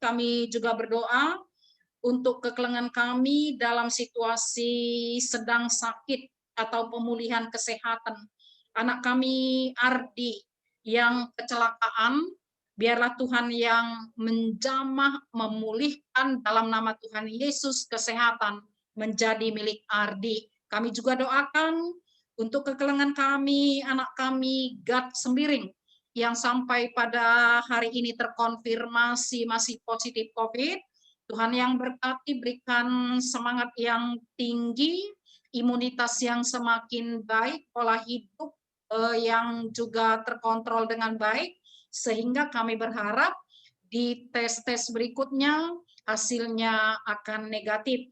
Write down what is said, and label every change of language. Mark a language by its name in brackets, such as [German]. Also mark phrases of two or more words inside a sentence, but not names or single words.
[Indonesian] Kami juga berdoa untuk kekelengan kami dalam situasi sedang sakit atau pemulihan kesehatan. Anak kami Ardi yang kecelakaan, biarlah Tuhan yang menjamah, memulihkan dalam nama Tuhan Yesus kesehatan menjadi milik Ardi. Kami juga doakan untuk kekelengan kami, anak kami Gad Sembiring yang sampai pada hari ini terkonfirmasi masih positif COVID. Tuhan yang berkati, berikan semangat yang tinggi, imunitas yang semakin baik, pola hidup yang juga terkontrol dengan baik, sehingga kami berharap di tes-tes berikutnya hasilnya akan negatif.